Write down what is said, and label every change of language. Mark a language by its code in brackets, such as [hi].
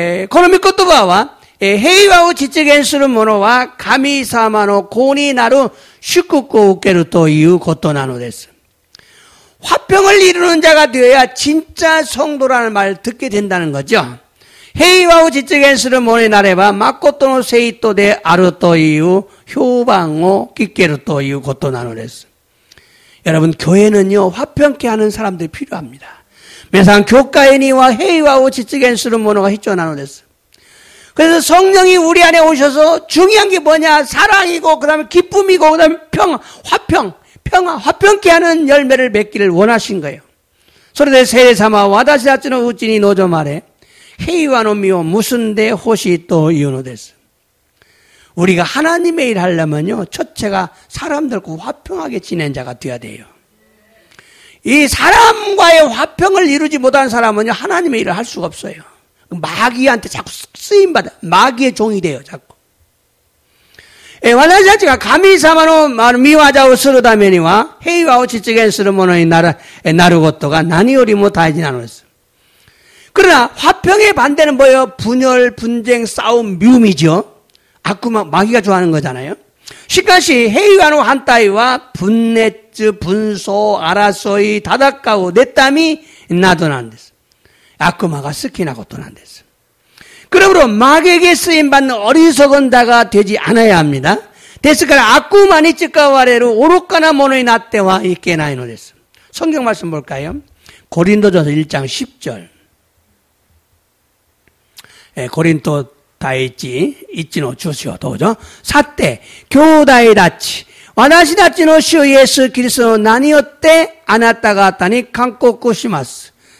[ja] この御言葉は平和を実現する者は神様の子になる祝福を受けるということなのです. [ko] 화평을 이루는 자가 되어야 진짜 성도라는 말을 듣게 된다는 거죠. [ja] 平和を実現する者になれば誠の生徒であるという評判を聞けるということなのです. [ko] 여러분 교회는요 화평케 하는 사람들이 필요합니다. [ja] 皆さん教会には平和を実現する者が必要なのです. [ko] 그래서 성령이 우리 안에 오셔서 중요한 게 뭐냐? 사랑이고 그다음에 기쁨이고 그다음에 평화, 화평케 하는 열매를 맺기를 원하신 거예요. [ja] それで聖霊様は私たちのうちに臨まれ、平和の実を結んでほしいというのです。 [ko] 우리가 하나님의 일 하려면요, 첫째가 사람들과 화평하게 지낸 자가 되어야 돼요. 이 사람과의 화평을 이루지 못한 사람은요, 하나님의 일을 할 수가 없어요. 마귀한테 자꾸 쓰임받아, 마귀의 종이 돼요, 자꾸. [ja] 私たちが神様の見業をするためには、平和を実現するものになることが何よりも大事なのです。 [ko] 그러나 화평의 반대는 뭐예요? 분열, 분쟁, 싸움, 미움이죠. 악구마, 마귀가 좋아하는 거잖아요. [ja] しかし平和の反対は分裂、分相、争い、戦う、妬みなどなんです。悪魔が好きなことなんです。 [ko] 그러므로 마귀에게 쓰임받는 어리석은 자가 되지 않아야 합니다. [ja] ですから悪魔に使われる愚かなものになってはいけないのです。 [ko] 성경 말씀 볼까요? 고린도전서 1장 10절. [ja] コリント第一の著書どうぞ。さて、兄弟たち、私たちの主イエスキリストの名によってあなた方に勧告します。